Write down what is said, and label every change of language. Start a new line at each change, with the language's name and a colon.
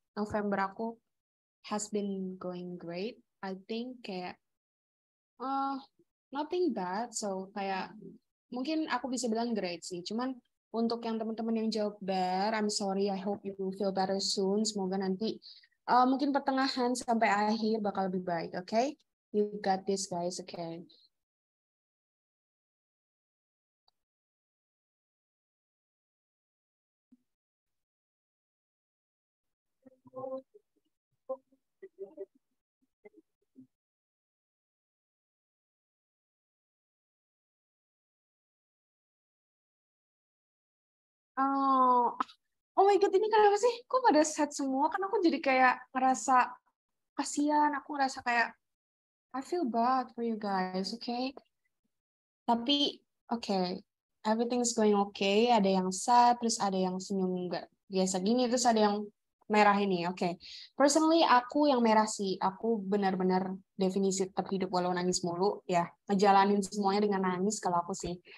English: November
Indonesian: aku
English: has been going great. I think
Indonesian: kayak
English: nothing bad.
Indonesian: So kayak mungkin aku bisa bilang
English: great
Indonesian: sih. Cuman untuk yang teman-teman yang jawab bad,
English: I'm sorry. I hope you will feel better soon.
Indonesian: Semoga nanti mungkin pertengahan sampai akhir bakal lebih baik.
English: Okay? You got this, guys. Okay.
Indonesian: Oh,
English: oh my God,
Indonesian: ini kenapa sih? Kok pada set semua? Kan aku jadi kayak ngerasa kasihan. Aku ngerasa kayak
English: I feel bad for you guys, okay?
Indonesian: Tapi,
English: okay, everything's going okay.
Indonesian: Ada yang sad, terus ada yang senyum nggak biasa gini, terus ada yang merah ini, oke.
English: Personally,
Indonesian: aku yang merah sih. Aku benar-benar definisi tetap hidup walau nangis mulu, ya. Ngejalanin semuanya dengan nangis kalau aku sih.